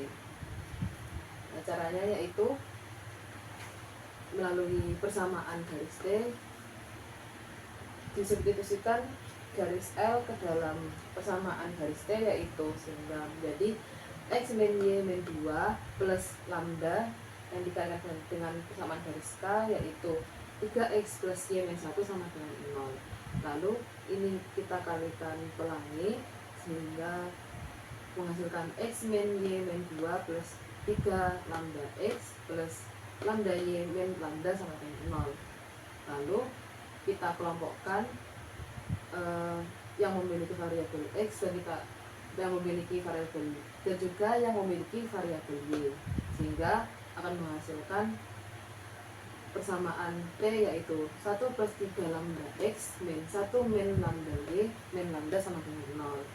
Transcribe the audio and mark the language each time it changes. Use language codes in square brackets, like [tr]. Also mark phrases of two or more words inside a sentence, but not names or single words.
[id] Nah, caranya yaitu melalui persamaan garis T disubstitusikan garis L ke dalam persamaan garis T, yaitu sehingga menjadi X min Y min 2 plus lambda yang dikalikan dengan persamaan garis K, yaitu 3X plus Y min 1 sama dengan 0. Lalu ini kita kalikan pelangi sehingga menghasilkan X min Y min 2 plus 3 lambda X plus lambda Y min lambda sama dengan 0. Lalu kita kelompokkan yang memiliki variabel X dan yang memiliki variabel dan juga yang memiliki variabel Y, sehingga akan menghasilkan persamaan T, yaitu 1 plus 3 lambda X min 1 min lambda Y min lambda sama dengan 0.